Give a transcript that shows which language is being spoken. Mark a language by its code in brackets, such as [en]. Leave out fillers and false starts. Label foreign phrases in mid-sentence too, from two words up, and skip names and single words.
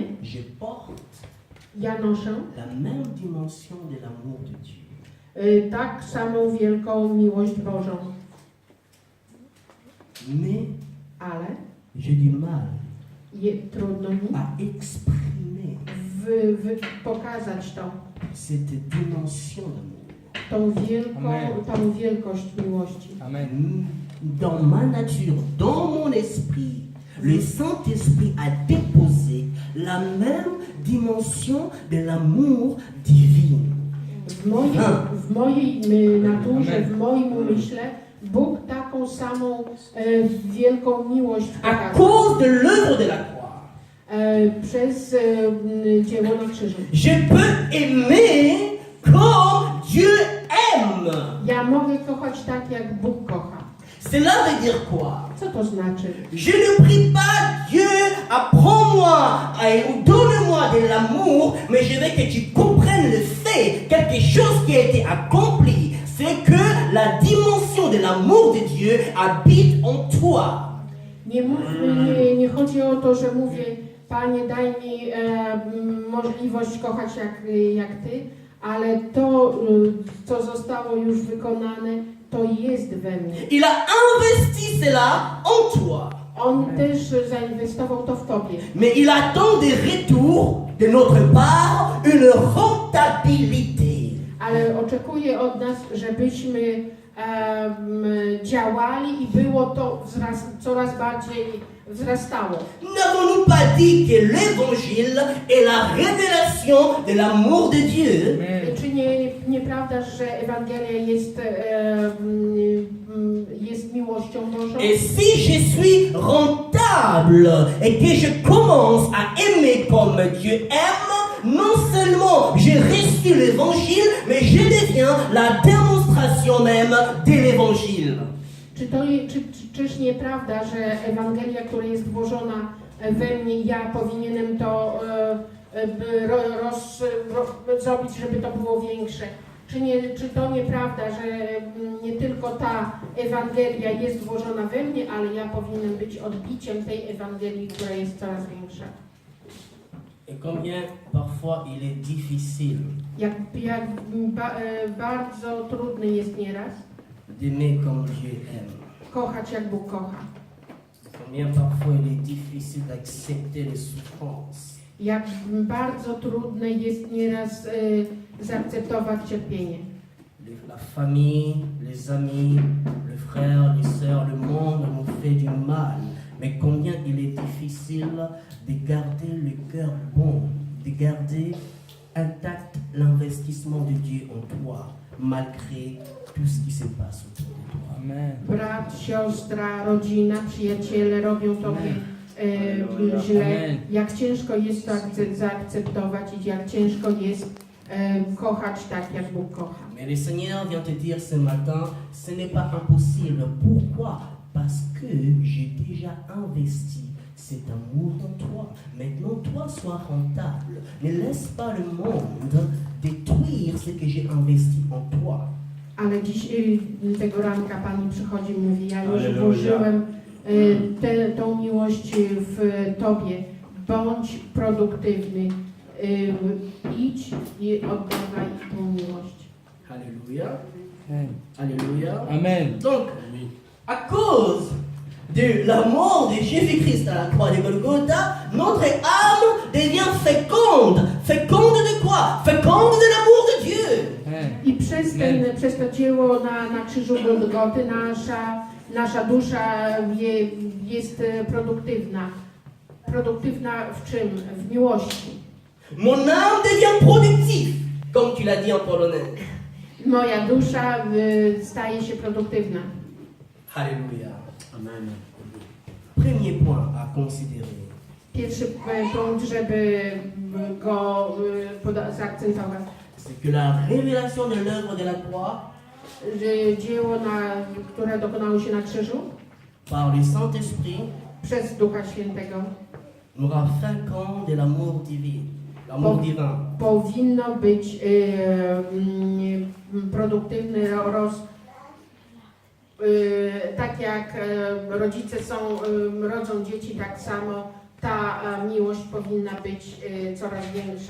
[fr] je porte [pl] ja noszę [fr] la même dimension de l'amour de Dieu. [pl] tak samą wielką miłość Bożą. [fr] Mais [pl] Ale [fr] j'ai du mal [pl] trudno mi [fr] à exprimer [pl] pokazać [fr] cette dimension d'amour. [pl] tą wielkość miłości. [fr] Amen. Dans ma nature, dans mon esprit, le Saint-Esprit a déposé la même dimension de l'amour divin. [pl] W mojej naturze, w moim umyśle Bóg taką samą wielką miłość [fr] À [pl] pokazał [fr] cause de l'œuvre de la croix, [pl] przez dzieło na krzyżu. [fr] je peux aimer comme Dieu aime. [pl] Ja mogę kochać tak, jak Bóg kocha. [fr] Cela veut dire quoi? [pl] Co to znaczy? [fr] Je ne prie pas Dieu, apprends-moi ou donne-moi de l'amour, mais je veux que tu comprennes le fait, quelque chose qui a été accompli, c'est que la dimension de l'amour de Dieu habite en toi. [pl] Nie chodzi o to, że mówię, Panie, daj mi możliwość kochać jak Ty, ale to, co zostało już wykonane, to jest we mnie. [fr] Il a investi cela en toi. [pl] On też zainwestował to w Tobie. [fr] Mais il attend des retours de notre part, une rentabilité. [pl] Ale oczekuje od nas, żebyśmy działali i było to coraz bardziej wzrastało. [fr] N'avons-nous pas dit que l'évangile est la révélation de l'amour de Dieu? [pl] Czy nieprawda, że Ewangelia jest miłością Bożą? [fr] Et si je suis rentable et que je commence à aimer comme Dieu aime, non seulement j'ai reçu l'évangile, mais je deviens la démonstration même de l'évangile. [pl] Czyż nieprawda, że Ewangelia, która jest włożona we mnie, ja powinienem to zrobić, żeby to było większe? Czy to nieprawda, że nie tylko ta Ewangelia jest włożona we mnie, ale ja powinienem być odbiciem tej Ewangelii, która jest coraz większa? [fr] Et combien parfois il est difficile [pl] Bardzo trudny jest nieraz [fr] d'aimer comme Dieu aime. [pl] kochać, jak Bóg kocha. [fr] Combien parfois il est difficile d'accepter les souffrances. [pl] Jak bardzo trudne jest nieraz zaakceptować cierpienie. [fr] La famille, les amis, les frères, les sœurs, le monde nous fait du mal. Mais combien il est difficile de garder le cœur bon, de garder intact l'investissement de Dieu en toi, malgré tout ce qui se passe autour de toi. Amen. [pl] Brat, siostra, rodzina, przyjaciele robią Tobie źle. Amen. Jak ciężko jest to zaakceptować i jak ciężko jest kochać tak, jak Bóg kocha. [fr] Mais le Seigneur vient te dire ce matin, ce n'est pas impossible. Pourquoi? Parce que j'ai déjà investi cet amour en toi. Maintenant, toi, sois rentable. Ne laisse pas le monde détruire ce que j'ai investi en toi. [pl] Ale dziś tego ranka Pani przychodzi i mówi, ja już Alleluja. włożyłem tą miłość w Tobie. Bądź produktywny. Idź i oddawaj tą miłość. [fr] Alléluia. Amen. Alléluia. Amen. Donc, à cause de la mort de Jésus-Christ à la croix de Golgotha, notre âme devient féconde. Féconde de quoi? Féconde de l'amour de Dieu. Amen. [pl] I przez to dzieło na krzyżu Golgoty nasza dusza jest produktywna. Produktywna w czym? W miłości. [fr] Mon âme devient productive, comme tu l'as dit en polonais. [pl] Moja dusza staje się produktywna. [fr] Alléluia. Amen. premier point à considérer, [pl] Pierwszy punkt, żeby go zaakcentować, [fr] c'est que la révélation de l'œuvre de la croix [pl] że dzieło, które dokonało się na krzyżu [fr] par le Saint-Esprit [pl] przez Ducha Świętego, [fr] nous rend fréquent de l'amour divin. L'amour divin. [pl] powinno być produktywny tak jak rodzice rodzą dzieci, tak samo ta miłość powinna być coraz większa.